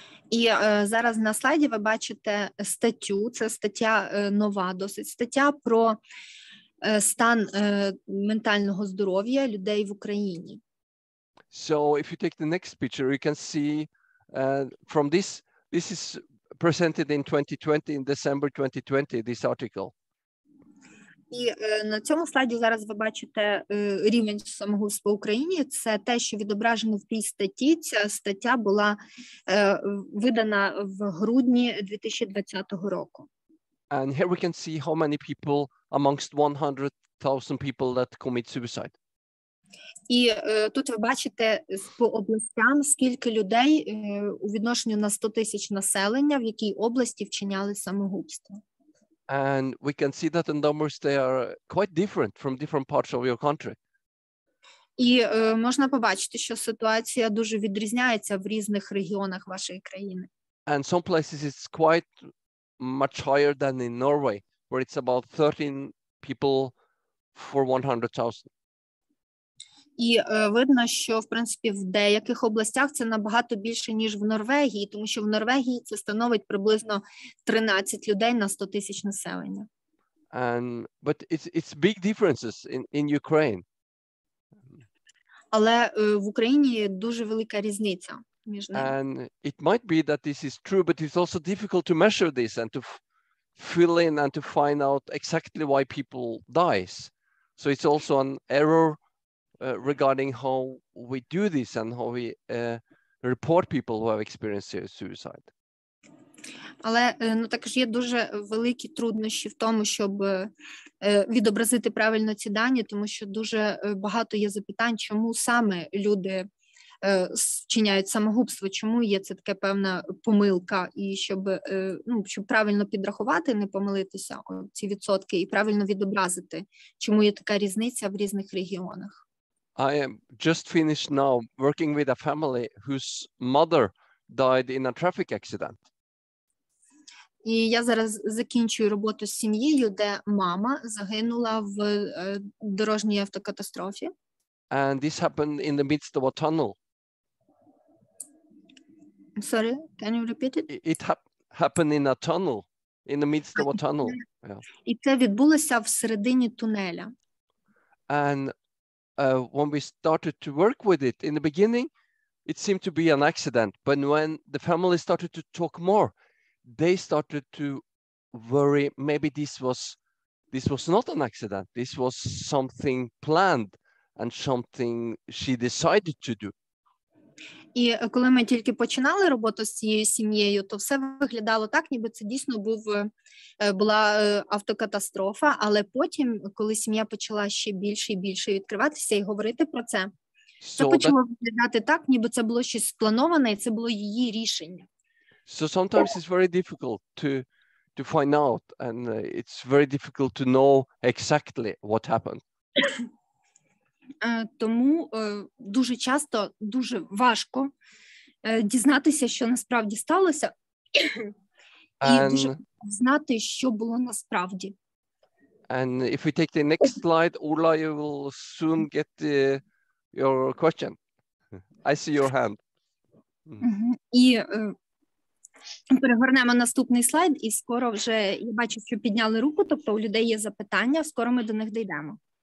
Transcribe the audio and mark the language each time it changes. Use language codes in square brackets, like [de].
[uk] І зараз на слайді ви бачите статтю, це стаття нова, досить стаття про стан ментального здоров'я людей в Україні. [en] So if you take the next picture, you can see from this is presented in 2020, in December 2020, this article. [uk] І на цьому слайді зараз ви бачите рівень самогубства в Україні. Це те, що відображено в тій статті. Ця стаття була видана в грудні 2020 року. [en] And here we can see how many people amongst 100,000 people that commit suicide. [uk] І тут ви бачите по областям, скільки людей у відношенню на 100 тисяч населення, в якій області вчиняли самогубство. [en] And we can see that the numbers, they are quite different from different parts of your country. [uk] І можна побачити, що ситуація дуже відрізняється в різних регіонах вашої країни. [en] And some places it's quite much higher than in Norway, where it's about 13 people for 100,000. [uk] І видно, що, в принципі, в деяких областях це набагато більше, ніж в Норвегії, тому що в Норвегії це становить приблизно 13 людей на 100 тисяч населення. [en] But it's big differences in Ukraine. [uk] Але в Україні є дуже велика різниця між ними. [en] And it might be that this is true, but it's also difficult to measure this and to fill in and to find out exactly why people dies. So it's also an error regarding how we do this and how we report people who have experienced suicide. [uk] Але також є дуже великі труднощі в тому, щоб відобразити правильно ці дані, тому що дуже багато є запитань, чому саме люди вчиняють самогубство, чому є це така певна помилка, і щоб правильно підрахувати, не помилитися ці відсотки, і правильно відобразити, чому є така різниця в різних регіонах. [en] I am just finished now working with a family whose mother died in a traffic accident. [uk] І я зараз закінчую роботу з сім'єю, де мама загинула в дорожній автокатастрофі. [en] And this happened in the midst of a tunnel. Sorry, can you repeat it? It happened in a tunnel, in the midst of a tunnel. Yeah. [uk] І це відбулося всередині тунеля. [en] And when we started to work with it in the beginning, it seemed to be an accident. But when the family started to talk more, they started to worry. Maybe this was not an accident. This was something planned and something she decided to do. [uk] І коли ми тільки починали роботу з цією сім'єю, то все виглядало так, ніби це дійсно була автокатастрофа, але потім, коли сім'я почала ще більше і більше відкриватися і говорити про це, це почало виглядати так, ніби це було щось сплановане, і це було її рішення. [en] So sometimes it's very difficult to find out, and it's very difficult to know exactly what happened. [uk] Тому дуже часто дуже важко дізнатися, що насправді сталося, і дуже знати, що було насправді. [en] And if we take the next slide, Ola, you will soon get your question. I see your hand. [uk] І перегорнемо наступний слайд, і скоро вже, я бачу, що підняли руку, тобто у людей є запитання, скоро ми до них дійдемо.